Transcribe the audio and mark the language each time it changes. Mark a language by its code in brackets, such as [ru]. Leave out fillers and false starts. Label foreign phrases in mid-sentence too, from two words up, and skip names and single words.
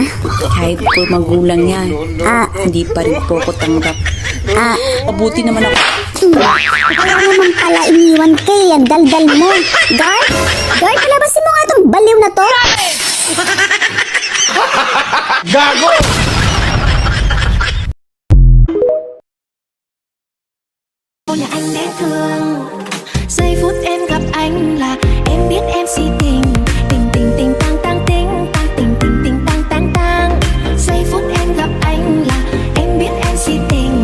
[tl] Kahit po magulang yan, hindi pa rin po ako tanggap. Mabuti naman ako. Kaya naman pala iniwan kay ang daldal mo. Guard, palabasin mo nga itong baliw na to. Gago! [vi] Là anh dễ thương. Giây phút em gặp anh là em biết em si tình. Tình tình tình tang tang tình tang tình tình tình tang tang tang. Giây phút em gặp anh là em biết em si tình.